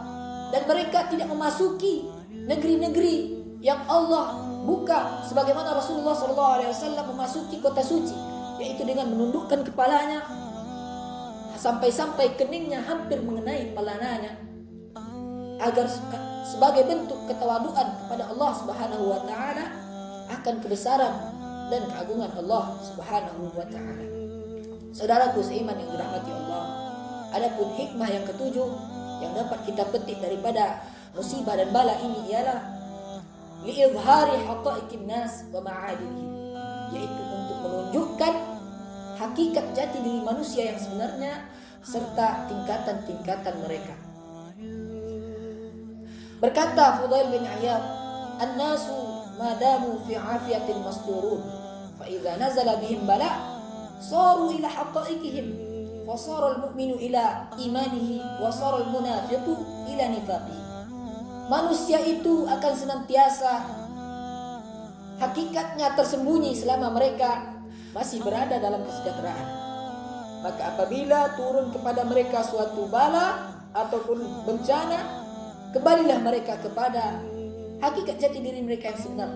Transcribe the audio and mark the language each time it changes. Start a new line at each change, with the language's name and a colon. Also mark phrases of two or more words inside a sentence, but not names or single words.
Indonesian: Dan mereka tidak memasuki negeri-negeri yang Allah buka sebagaimana Rasulullah SAW memasuki kota suci, yaitu dengan menundukkan kepalanya sampai-sampai keningnya hampir mengenai palananya, agar sebagai bentuk ketawaduan kepada
Arabic: الله سبحانه وتعالى
Indonesian: akan kebesaran dan keagungan
Arabic: الله سبحانه وتعالى.
Indonesian: Saudaraku seiman yang dirahmati Allah, adapun hikmah yang ketujuh yang dapat kita petik daripada musibah dan bala ini ialah
Arabic: لإظهار حقائق الناس ومعادنهم,
Indonesian: yaitu untuk menunjukkan hakikat jati diri manusia yang sebenarnya serta tingkatan-tingkatan mereka.
Arabic: Berkata Fudail bin Iyad, "الناس ما داموا في عافية مستورون فإذا نزل بهم بلاء صاروا إلى حقائقهم فصار المؤمن إلى إيمانه وصار المنافق إلى نفاقه.
Indonesian: Manusia itu akan senantiasa hakikatnya tersembunyi selama mereka masih berada dalam kesejahteraan. Maka apabila turun kepada mereka suatu bala ataupun bencana, kembalilah mereka kepada hakikat jati diri mereka yang sebenarnya.